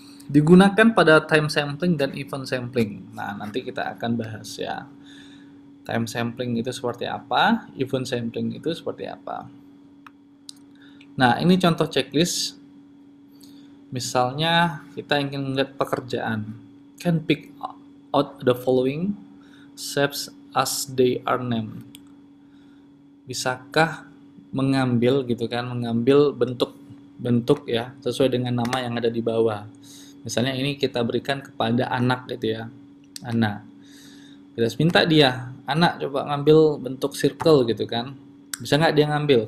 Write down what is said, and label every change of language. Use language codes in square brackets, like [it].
[id] Digunakan pada time sampling dan event sampling. Nah, nanti kita akan bahas ya. Time sampling itu seperti apa, event sampling itu seperti apa. Nah, ini contoh checklist. Misalnya kita ingin melihat pekerjaan. [en] Can pick out the following shapes as they are named. [id] Bisakah mengambil gitu kan, mengambil bentuk ya sesuai dengan nama yang ada di bawah. Misalnya ini kita berikan kepada anak gitu ya, anak. Kita minta dia, anak coba ngambil bentuk circle gitu kan. Bisa nggak dia ngambil?